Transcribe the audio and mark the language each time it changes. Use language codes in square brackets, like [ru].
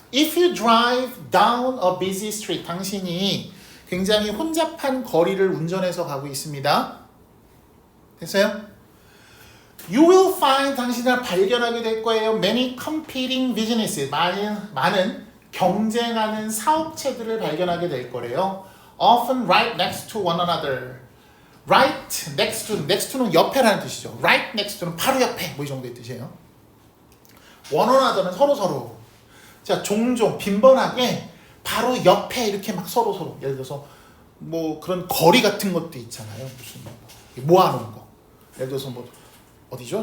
[en] If you drive down a busy street, [ko] 당신이 굉장히 혼잡한 거리를 운전해서 가고 있습니다. 됐어요? [en] You will find, [ko] 당신을 발견하게 될 거예요. [en] Many competing businesses, [ko] 많은 경쟁하는 사업체들을 발견하게 될 거래요. [en] Often right next to one another. Right next to, next to는 [ko] 옆에라는 뜻이죠. [en] Right next to [ko] 는 바로 옆에, 뭐 이 정도의 뜻이에요. [en] One another [ko] 는 서로. 자, 종종 빈번하게 바로 옆에 이렇게 막 서로 예를 들어서 뭐 그런 거리 같은 것도 있잖아요. 무슨 모아놓은 거. 예를 들어서 뭐 어디죠?